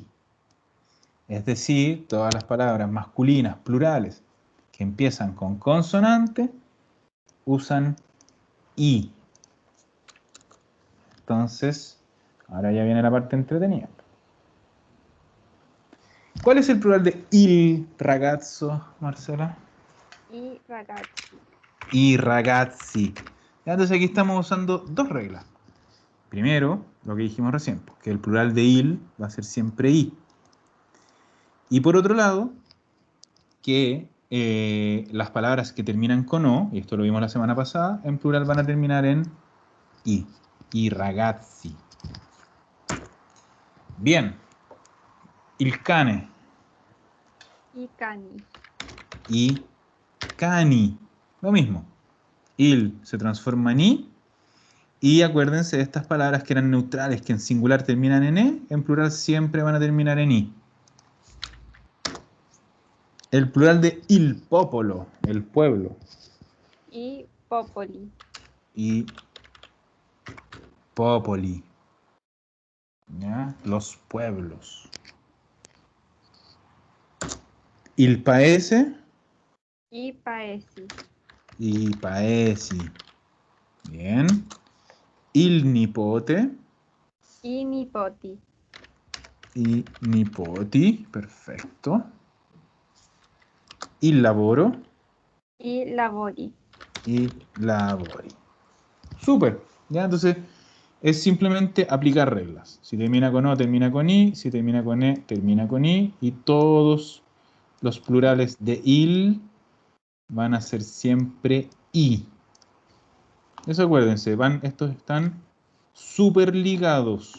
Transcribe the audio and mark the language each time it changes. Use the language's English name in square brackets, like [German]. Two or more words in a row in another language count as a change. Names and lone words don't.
[Spanish] Es decir, todas las palabras masculinas, plurales, que empiezan con consonante, usan i. Entonces, ahora ya viene la parte entretenida. ¿Cuál es el plural de [Italian] il ragazzo, [Spanish] Marcela? [Italian] Y ragazzi. I ragazzi. [Spanish] Ya, entonces aquí estamos usando dos reglas. Primero, lo que dijimos recién, que el plural de il va a ser siempre i. Y por otro lado, que las palabras que terminan con o, y esto lo vimos la semana pasada, en plural van a terminar en i. [Italian] I ragazzi. Bien. Il cane. Y cani. I cani. [Spanish] Lo mismo. Il se transforma en i. Y acuérdense de estas palabras que eran neutrales, que en singular terminan en e, en plural siempre van a terminar en i. El plural de [Italian] il popolo, [Spanish] el pueblo. [Italian] Y popoli. Y popoli. [Spanish] ¿Ya? Los pueblos. [Italian] Il paese. I paesi. I paesi. Bien. Il nipote. I nipoti. I nipoti. Perfetto. Il lavoro. I lavori. Y lavori. [Spanish] Súper. Ya, entonces es simplemente aplicar reglas. Si termina con O, termina con I. Si termina con E, termina con I. Y todos los plurales de il van a ser siempre I. Eso acuérdense, estos están súper ligados.